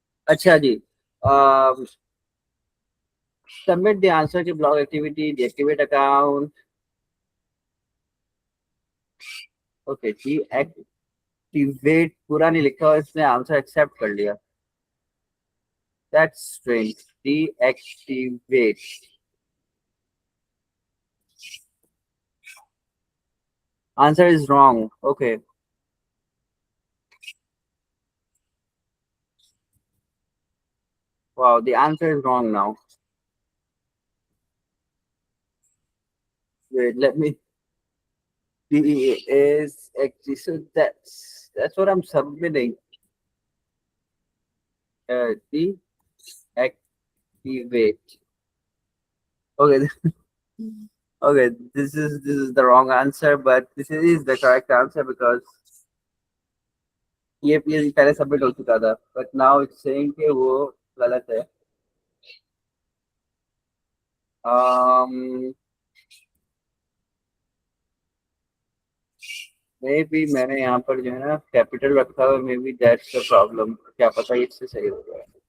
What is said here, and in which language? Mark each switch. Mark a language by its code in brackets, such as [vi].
[hi] अच्छा जी, [en] Submit the answer to blog activity, deactivate account. [hi] Okay ji, activate पूरा नहीं लिखा और इसने आंसर एक्सेप्ट कर लिया, [en] That's strange. Deactivate, answer is wrong, okay, wow, the answer is wrong now. Wait, let me, D is actually, so that's what I'm submitting. Deactivate. Okay, okay, this is the wrong answer, but this is the correct answer because [hi] ये पहले submit हो चुका था, [en] but now it's saying [hi] कि वो गलत है। um may be मैंने यहाँ पर जो है ना कैपिटल रखा हुआ, [en] maybe that's the problem, [hi] क्या पता इससे सही हो जाए।